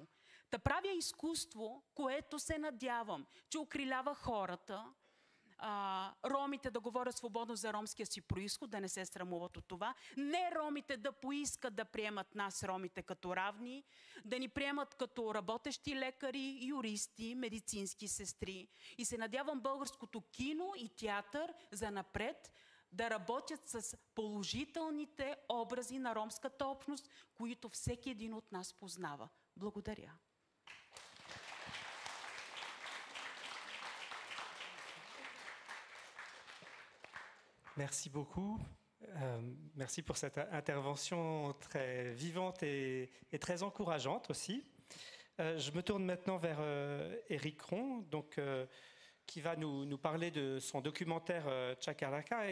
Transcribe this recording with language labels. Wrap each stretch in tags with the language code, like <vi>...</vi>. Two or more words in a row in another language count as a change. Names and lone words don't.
<bg>Та правя изкуство, което се надявам, че окрилява хората, ромите да говорят свободно за ромския си произход, да не се срамуват от това, не ромите да поискат да приемат нас, ромите, като равни, да ни приемат като работещи лекари, юристи, медицински сестри. И се надявам българското кино и театър занапред да работят с положителните образи на ромската общност, които всеки един от нас познава. Благодаря.</bg> <fr>Merci beaucoup. Merci pour cette intervention très vivante et très encourageante aussi. Je me tourne maintenant vers Éric Ron, donc, qui va nous parler de son documentaire Chakalaka.</fr>